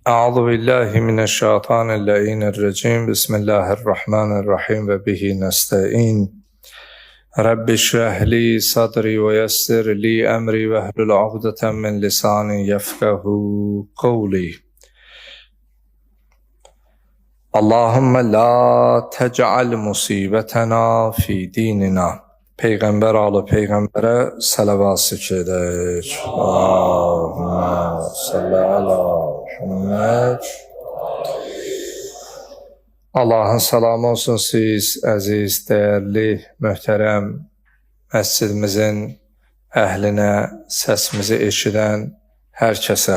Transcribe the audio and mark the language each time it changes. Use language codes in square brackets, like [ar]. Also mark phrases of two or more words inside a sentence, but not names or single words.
[ar] أعوذ بالله من الشيطان اللعين الرجيم بسم الله الرحمن الرحيم وبه نستعين رب اشرح لي صدري ويسر لي أمري واحلل عقدة من لساني يفقه قولي اللهم لا تجعل مصيبتنا في ديننا. [az] Peygamber alı peygambere salavat zikredək. [ar] اللهم صل على محمد. [az] Allahın salamı olsun siz, əziz, dəyərli, möhtərəm məscidimizin əhlinə, səsimizi eşidən hər kəsə.